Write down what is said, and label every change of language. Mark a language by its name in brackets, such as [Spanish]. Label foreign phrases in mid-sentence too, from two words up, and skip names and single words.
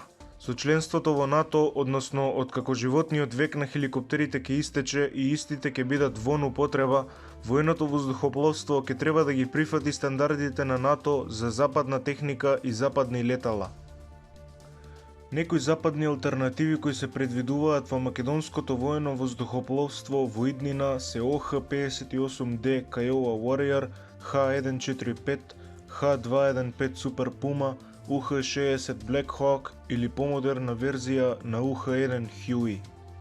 [Macedonian] Со членството во НАТО, односно откако животниот век на хеликоптерите ќе истече и истите ќе бидат вон употреба, военото воздухопловство ќе треба да ги прифати стандардите на НАТО за западна техника и западни летала. Некои западни алтернативи кои се предвидуваат во македонското воено воздухопловство во иднина се ОХ-58D Kiowa Warrior, Х-145, Х-215 Super Puma, УХ-60 Black Hawk или помодерна верзија на УХ-1 Huey.